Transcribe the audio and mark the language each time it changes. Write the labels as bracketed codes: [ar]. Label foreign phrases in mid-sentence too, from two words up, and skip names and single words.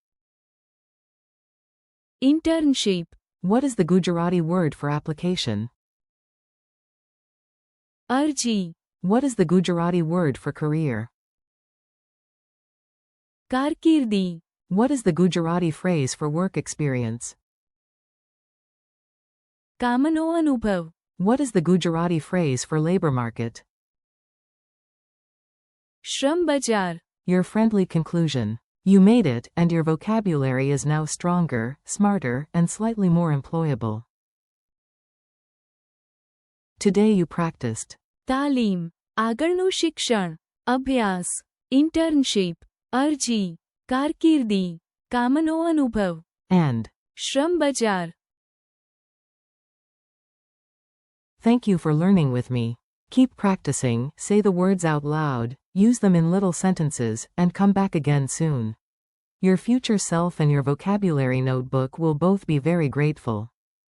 [gu] ઇન્ટર્નશીપ. [en] What is the Gujarati word for application? [gu] અરજી. [en] What is the Gujarati word for career? [gu] કારકિર્દી. [en] What is the Gujarati phrase for work experience? [gu] કામનો અનુભવ. [en] What is the Gujarati phrase for labor market? [gu] શ્રમ બજાર. [en] Your friendly conclusion. You made it, and your vocabulary is now stronger, smarter, and slightly more employable. Today you practiced. [gu] તાલીમ. આગળનું ಶಿક્ષણ. અભ્યાસ. ઇન્ટર્નશીપ. અરજી. કારકિર્દી. કામનો અનુભવ. [en] And. [gu] શ્રમ બજાર. [en] Thank you for learning with me. Keep practicing, say the words out loud, use them in little sentences, and come back again soon. Your future self and your vocabulary notebook will both be very grateful.